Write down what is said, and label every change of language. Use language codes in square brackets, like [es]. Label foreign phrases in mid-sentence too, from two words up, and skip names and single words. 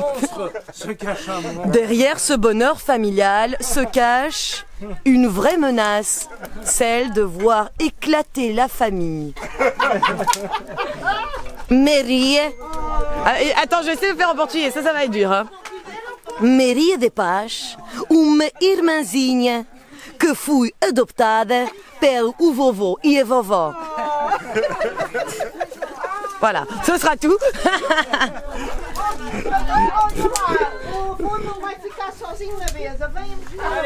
[fr] Derrière ce bonheur familial se cache une vraie menace, celle de voir éclater la famille. Maria. Attends, je vais essayer de faire en portugais, ça va être dur. Hein. [pt] Maria de Paz, uma irmãzinha que fui adoptada pelo vovô e a vovó. [fr] Voilà, ce sera tout. [pt] O vô não vai ficar sozinho na mesa. Vem